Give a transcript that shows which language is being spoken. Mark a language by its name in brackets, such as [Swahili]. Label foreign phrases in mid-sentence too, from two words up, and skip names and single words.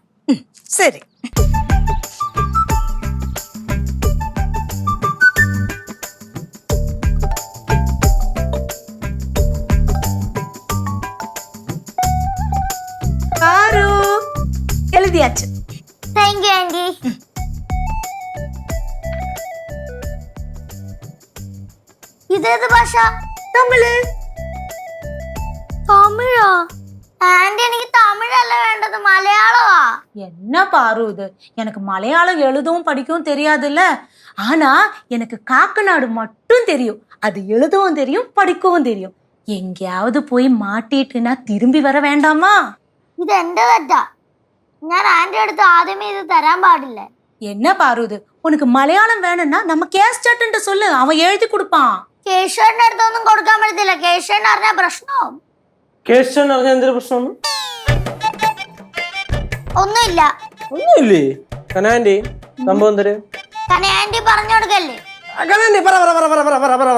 [Malayalam] ശരി. പാറു എഴുതിയാച്ചു. താങ്ക് യു ആന്റി. ഇതേത് ഭാഷ? തമിഴ്. തമിഴോ? ആന്റി എനിക്ക് തമിഴല്ല വേണ്ടത്, മലയാളമാ. [Tamil] என்ன பாரு இது? எனக்கு மலையாளம் எழுதவும் படிக்கவும் தெரியாதுல்ல. ஆனா எனக்கு காக்கநாடு மட்டும் தெரியும். அது எழுதவும் தெரியும், படிக்கவும் தெரியும். எங்கேயாவது போய் மாட்டிட்டுனா திரும்பி வர வேண்டாமா? [Malayalam] ഇത് എന്റെ തെറ്റാ. ഞാൻ ആന്റി അടുത്ത് ആദ്യമേ ഇത് തരാൻ പാടില്ല. [Tamil] என்ன பாரு இது? உனக்கு மலையாளம் வேணும்னா நம்ம கேஸ் சாட்டுன்ட்டு சொல்லு, அவன் எழுதி கொடுப்பான். [Malayalam] കേശവന്റെ അടുത്തൊന്നും കൊടുക്കാൻ പറ്റത്തില്ല. കേശവൻ അറിഞ്ഞ പ്രശ്നവും. കേശവൻ അറിഞ്ഞ എന്തൊരു പ്രശ്നമാണ്? ഒന്നുമില്ല. ഒന്നുമില്ലേ കനാൻറ്റി? സംഭവം എന്തര്? ആന്റി പറഞ്ഞു കൊടുക്കല്ലേ. കനാൻറ്റി പറ പറ പറ പറ പറ പറ പറ പറ.